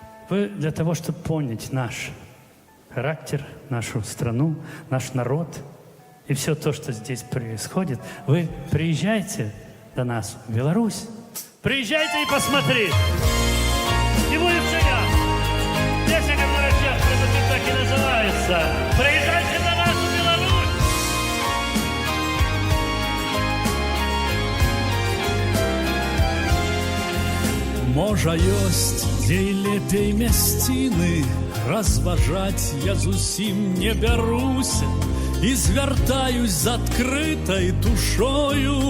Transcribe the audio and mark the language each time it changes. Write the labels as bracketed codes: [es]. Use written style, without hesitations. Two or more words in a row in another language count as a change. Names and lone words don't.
[ru] Вы для того, чтобы понять наш характер, нашу страну, наш народ и все то, что здесь происходит, вы приезжайте до нас в Беларусь. Приезжайте и посмотрите. Не будет шага. Песня, которая сейчас так и называется. Приезжайте до нас в Беларусь. [be] Можа ёсць дзе лепей мясціны, разважаць я зусім не бяруся і звяртаюсь з адкрытай душою.